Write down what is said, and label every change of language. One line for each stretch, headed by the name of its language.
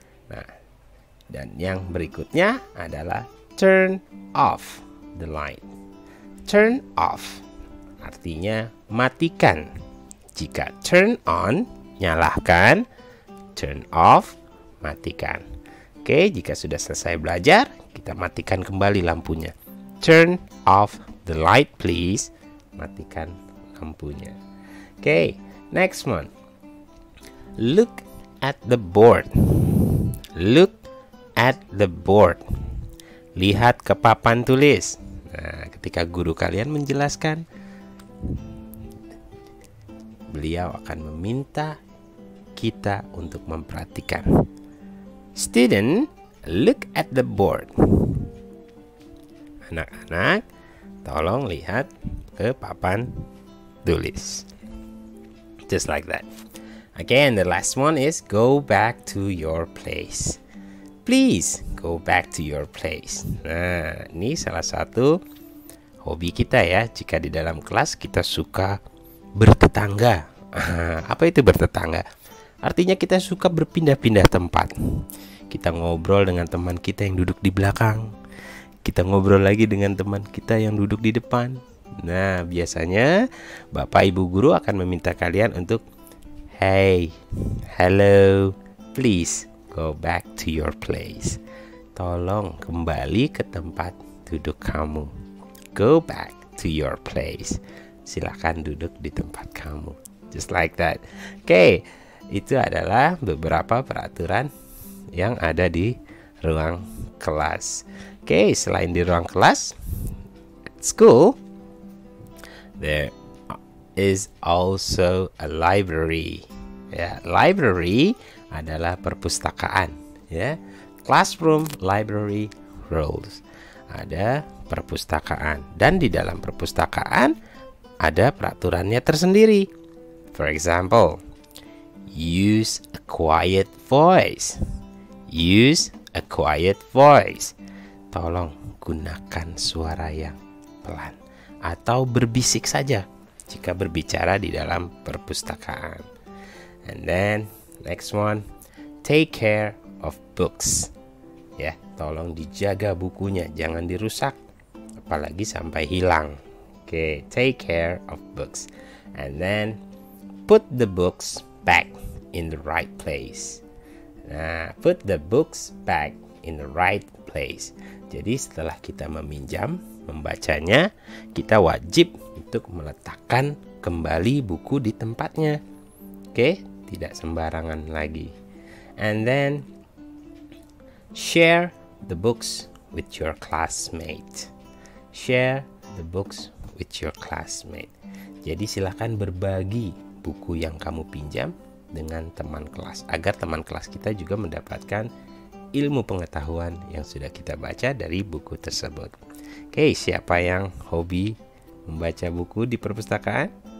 Indonesian: Nah, dan yang berikutnya adalah
English: turn off the light.
Indonesian: Turn off artinya matikan. Jika turn on, nyalakan, turn off, matikan. Oke, jika sudah selesai belajar, kita matikan kembali lampunya.
English: Turn off the light please.
Indonesian: Matikan lampunya. Oke,
English: next one. Look at the board. Look at the board.
Indonesian: Lihat ke papan tulis. Nah, ketika guru kalian menjelaskan, beliau akan meminta kita untuk memperhatikan.
English: Student, look at the board.
Indonesian: Anak-anak, tolong lihat ke papan tulis.
English: Just like that. Again, the last one is go back to your place. Please go back to your place.
Indonesian: Nah, ini salah satu hobi kita ya. Jika di dalam kelas kita suka bertetangga. Apa itu bertetangga? Artinya kita suka berpindah-pindah tempat. Kita ngobrol dengan teman kita yang duduk di belakang. Kita ngobrol lagi dengan teman kita yang duduk di depan. Nah, biasanya Bapak Ibu guru akan meminta kalian untuk,
English: "Hey, hello, please go back to your place."
Indonesian: Tolong kembali ke tempat duduk kamu.
English: Go back to your place.
Indonesian: Silakan duduk di tempat kamu.
English: Just like that.
Indonesian: Oke, itu adalah beberapa peraturan yang ada di ruang kelas.
English: Oke,
Indonesian: selain di ruang kelas,
English: at school, there is also a library.
Indonesian: Ya, library adalah perpustakaan.
English: Ya, classroom, library, rules.
Indonesian: Ada perpustakaan, dan di dalam perpustakaan ada peraturannya tersendiri.
English: For example, use a quiet voice. Use a quiet voice.
Indonesian: Tolong gunakan suara yang pelan atau berbisik saja jika berbicara di dalam perpustakaan.
English: And then next one, take care of books.
Indonesian: Ya, tolong dijaga bukunya, jangan dirusak, apalagi sampai hilang.
English: Okay, take care of books. And then put the books back in the right place. Nah, put the books back in the right place.
Indonesian: Jadi setelah kita meminjam, membacanya, kita wajib untuk meletakkan kembali buku di tempatnya. Oke, tidak sembarangan lagi.
English: And then share the books with your classmate. Share the books with your classmate.
Indonesian: Jadi silakan berbagi buku yang kamu pinjam dengan teman kelas, agar teman kelas kita juga mendapatkan ilmu pengetahuan yang sudah kita baca dari buku tersebut. Oke, siapa yang hobi membaca buku di perpustakaan?